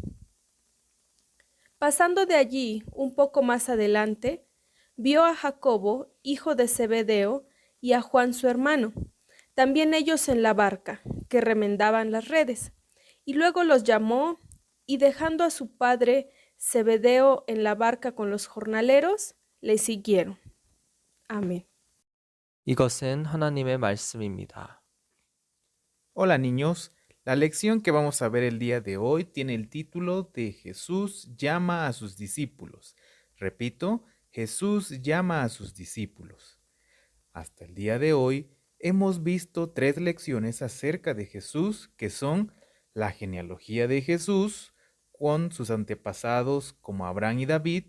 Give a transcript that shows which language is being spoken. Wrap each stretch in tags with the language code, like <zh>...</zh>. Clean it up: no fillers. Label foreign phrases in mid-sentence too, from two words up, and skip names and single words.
<es>Pasando de allí un poco más adelante, vio a Jacobo, hijo de Zebedeo, y a Juan su hermano, también ellos en la barca, que remendaban las redes. Y luego los llamó, y dejando a su padre Zebedeo en la barca con los jornaleros, le siguieron. Amén.</es> <ko>이것은 하나님의 말씀입니다.</ko> <es>Hola niños, la lección que vamos a ver el día de hoy tiene el título de Jesús llama a sus discípulos. Repito, Jesús llama a sus discípulos. Hasta el día de hoy hemos visto 3 lecciones acerca de Jesús que son la genealogía de Jesús con sus antepasados como Abraham y David.</es>